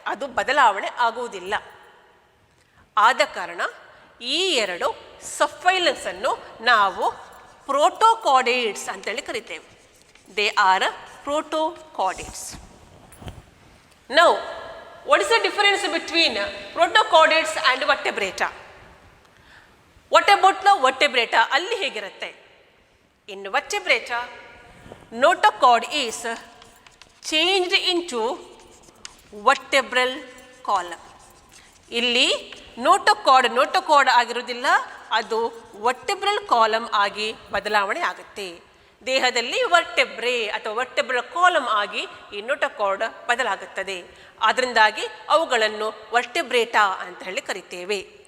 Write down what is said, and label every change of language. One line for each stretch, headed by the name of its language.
Kannada: ಅದು ಬದಲಾವಣೆ ಆಗುವುದಿಲ್ಲ. ಆದ ಕಾರಣ ಈ ಎರಡು ಸಬ್ಫೈಲಮ್ಸ್ ಅನ್ನು ನಾವು ಪ್ರೋಟೋಕಾರ್ಡೇಟ್ಸ್ ಅಂತೇಳಿ ಕರಿತೇವೆ.
English: They are protochordates. Now what is the difference between protochordates and vertebrata? What about the vertebrata?
Kannada: ಅಲ್ಲಿ ಹೇಗಿರುತ್ತೆ?
English: In vertebrata, notochord is changed into vertebral column.
Kannada: ಇಲ್ಲಿ ನೋಟೋಕಾರ್ಡ್ ಆಗಿರೋದಿಲ್ಲ, ಅದು ವರ್ಟೆಬ್ರಲ್ ಕಾಲಮ್ ಆಗಿ ಬದಲಾವಣೆ ಆಗುತ್ತೆ. ದೇಹದಲ್ಲಿ ವರ್ಟೆಬ್ರೆ ಅಥವಾ ವರ್ಟೆಬ್ರಲ್ ಕಾಲಮ್ ಆಗಿ ಈ ನೋಟೋಕಾರ್ಡ್ ಬದಲಾಗುತ್ತದೆ. ಅದರಿಂದಾಗಿ ಅವುಗಳನ್ನು ವರ್ಟೆಬ್ರೇಟಾ ಅಂತ ಹೇಳಿ ಕರಿತೇವೆ.